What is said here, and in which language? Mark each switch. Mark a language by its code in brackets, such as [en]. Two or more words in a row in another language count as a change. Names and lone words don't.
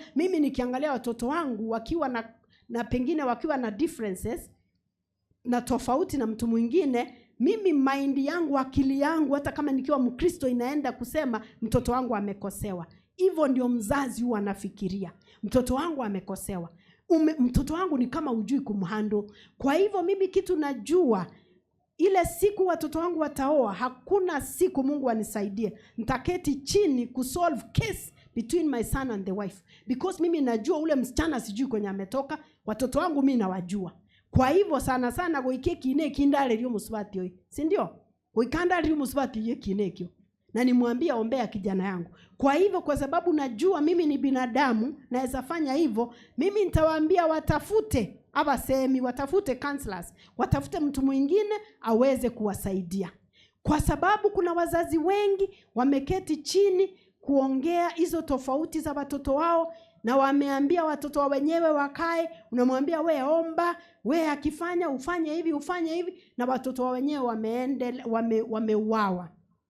[sw] Mimi nikiangalia watoto wangu wakiwa na pengine wakiwa na differences na tofauti na mtu mwingine, mimi mind yangu, akili yangu, hata kama nikiwa Mkristo, inaenda kusema mtoto wangu amekosewa. Hivyo ndio mzazi huwa anafikiria. Mtoto wangu amekosewa. Mtoto wangu ni kama hujui kumhandle. Kwa hivyo mimi kitu najua, ile siku watoto wangu wataoa, hakuna siku Mungu anisaidie nitaketi chini kusolve [en] case between my son and the wife. [sw] Because mimi najua ule msichana sijui kwenye ametoka, watoto wangu mimi nawajua. [guz] Kwa hivyo sana sana goikeki ine kindale lyo musubati hoyi. [sw] Si ndio? [guz] Goikanda lyo musubati ye kinekyo. [sw] Na nimwambia ombea kijana yangu. Kwa hivyo kwa sababu najua mimi ni binadamu naweza fanya hivyo, mimi nitawaambia watafute abasemi, watafute counselors, watafute mtu mwingine aweze kuwasaidia. Kwa sababu kuna wazazi wengi wameketi chini kuongea hizo tofauti za watoto wao na wameambia watoto wao wenyewe wakae, unamwambia we omba, we akifanya ufanye hivi na watoto wao wenyewe wameuawa.